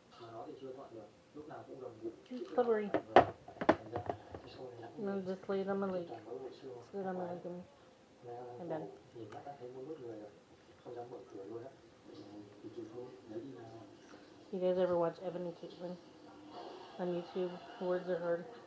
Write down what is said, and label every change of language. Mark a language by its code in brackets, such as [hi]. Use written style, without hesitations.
[vi] Mà nó thì chưa thuận được, lúc nào cũng gầm gú. [en] Slippery. [vi] Thành ra cái show này [en] And then just lay it on my leg. Just lay it on my leg and done. [vi] Nhìn mắt đã thấy muốn nuốt người rồi, không dám mở cửa luôn á. Thì chịu thôi, nếu đi nào. [en] You guys ever watch Evan and Caitlin on YouTube? Words are hard.